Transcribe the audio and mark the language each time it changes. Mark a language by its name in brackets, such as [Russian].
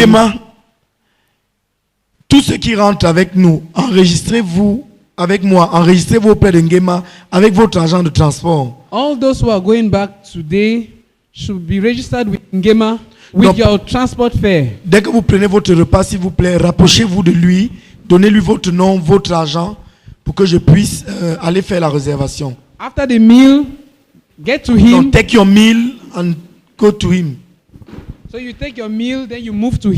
[French] Gema, tous ceux qui rentrent avec nous, enregistrez-vous avec moi, enregistrez-vous auprès de Ngema avec votre argent de transport. [English] All those who are going back today should be registered with Ngema with [French] Donc- [English] your transport fare. [French] Dès que vous prenez votre repas, s'il vous plaît, rapprochez-vous de lui, donnez-lui votre nom, votre argent, pour que je puisse aller faire la réservation. [English] After the meal, get to him. Donc, take your meal and go to him. So you take your meal, then you move to him.